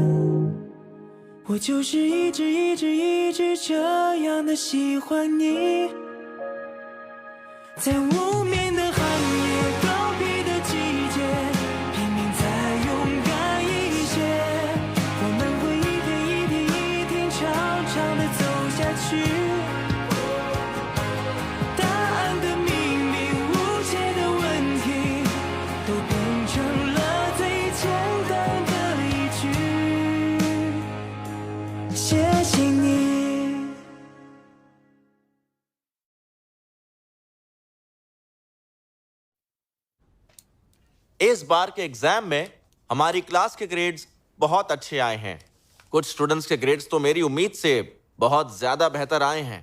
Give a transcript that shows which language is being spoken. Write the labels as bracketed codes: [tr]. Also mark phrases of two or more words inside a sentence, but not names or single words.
[zh] 我就是一直这样的喜欢你，在无眠的寒夜，告别的季节，拼命再勇敢一些，我们会一天长长的走下去，答案的秘密，无解的问题，都变成了最简单的一句，谢谢你。 [hi] इस बार के एग्जाम में हमारी क्लास के ग्रेड्स बहुत अच्छे आए हैं। कुछ स्टूडेंट्स के ग्रेड्स तो मेरी उम्मीद से बहुत ज्यादा बेहतर आए हैं।